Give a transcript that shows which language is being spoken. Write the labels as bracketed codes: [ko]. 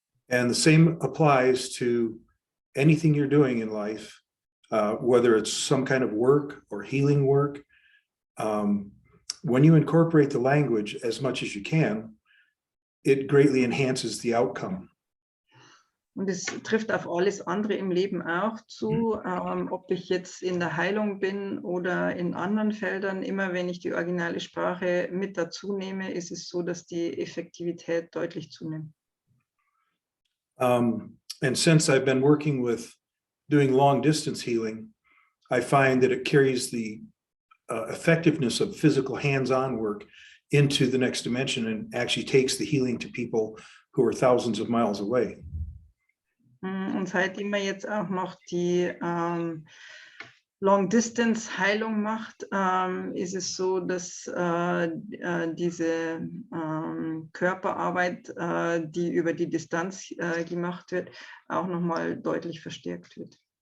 [en] And the same applies to anything you're doing in life, whether it's some kind of work or healing work. When you incorporate the language as much as you can, it greatly enhances the outcome. [de] Und es trifft auf alles andere im Leben auch zu, ob ich jetzt in der Heilung bin oder in anderen Feldern. Immer wenn ich die originale Sprache mit dazu nehme, ist es so, dass die Effektivität deutlich zunimmt. [en] And since I've been working with doing long distance healing, I find that it carries the effectiveness of physical hands-on work into the next dimension and actually takes the healing to people who are thousands of miles away. [de] Und seitdem man jetzt auch noch die Long-Distance-Heilung macht, ist es so, dass diese Körperarbeit, die über die Distanz gemacht wird, auch nochmal deutlich verstärkt wird.